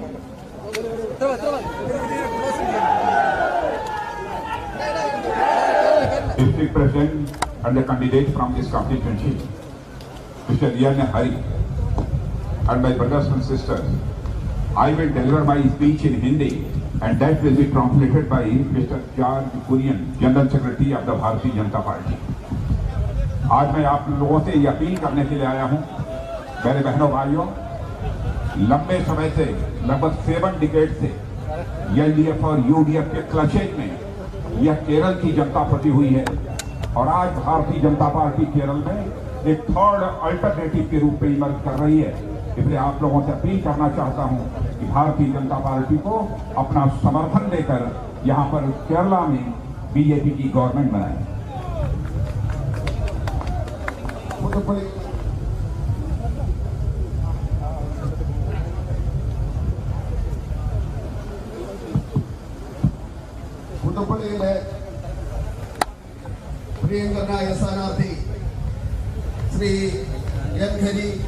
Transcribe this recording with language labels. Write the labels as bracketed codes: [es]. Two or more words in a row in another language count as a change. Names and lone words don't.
[en] District President and the candidate from this constituency, Mr. Riyan Hari, and my brothers and sisters, I will deliver my speech in Hindi and that will be translated by Mr. George Kurian, General Secretary of the Bharatiya Janata Party. [hi] आज मैं आप लोगों से ये अपील करने के लिए आया हूँ, मेरे बहनों भाइयों, लंबे समय से लगभग 7 डिकेड से एलडीएफ और यूडीएफ के क्लचेज में यह केरल की जनता फंसी हुई है और आज भारतीय जनता पार्टी केरल में एक [en] third alternative [hi] के रूप में इमर्ज कर रही है। इसलिए आप लोगों से अपील करना चाहता हूं कि भारतीय जनता पार्टी को अपना समर्थन देकर यहां पर केरला में बीजेपी की गवर्नमेंट बनाए। [ml] പുതുപ്പള്ളിയിലെ പ്രിയങ്കരനായ സ്ഥാനാർത്ഥി ശ്രീ എൻ ഹരി,